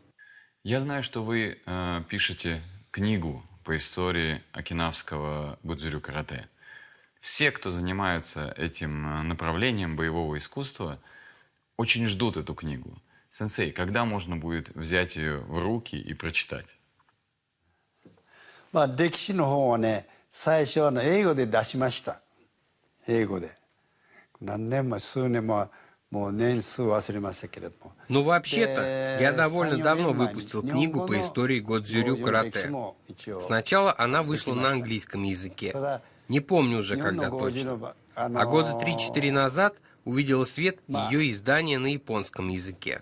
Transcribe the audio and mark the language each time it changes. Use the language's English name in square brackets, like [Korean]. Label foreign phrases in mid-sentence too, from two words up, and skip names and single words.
[Russian] Я знаю, что вы пишете книгу по истории окинавского годзюрю карате. Все, кто занимаются этим направлением боевого искусства, очень ждут эту книгу. Сенсей, когда можно будет взять ее в руки и прочитать? [Japanese] 歴史の方はね、最初は英語で出しました。英語で。何年も数年ももう年数忘れましたけれども。 [Russian] Ну, вообще-то, я довольно давно выпустил книгу по истории годзюрю карате. Сначала она вышла на английском языке. Не помню уже, когда точно. А года 3-4 назад увидела свет ее издание на японском языке.